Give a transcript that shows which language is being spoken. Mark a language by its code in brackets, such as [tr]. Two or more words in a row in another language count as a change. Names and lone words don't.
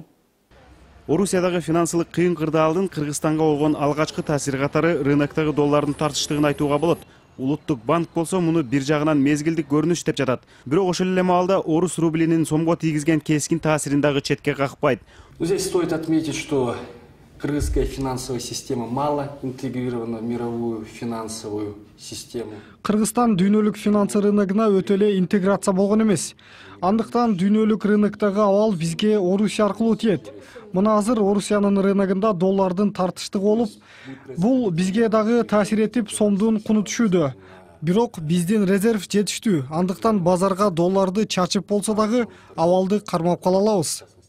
[ky] Орусиядагы финансылык кыйын кырдаалдын Кыргызстанга болгон алгачкы таасири катары рыноктогу доллардын тартыштыгын айтууга болот. Улуттук банк болсо муну бир жагынан мезгилдик көрүнүш деп жатат. Бирок ошол эле маалда орус рублинин сомго тийгизген кескин таасирин дагы четке какпайт. [ru] Здесь стоит отметить, что кыргызская финансовая система мало интегрирована в мировую финансовую систему. [ky] Кыргызстан дүйнөлүк финансы рыногуна өтө эле интеграция болгон эмес. Андыктан дүйнөлүк рыноктогу абал бизге Орусия аркылуу тиет. Мына азыр Орусиянын рыногунда доллардын тартыштыгы болуп, бул бизге дагы таасир этип сомдун куну түшүүдө. Бирок биздин резерв жетиштүү. Андыктан базарга долларды чачып болсо дагы абалды кармап кала алабыз.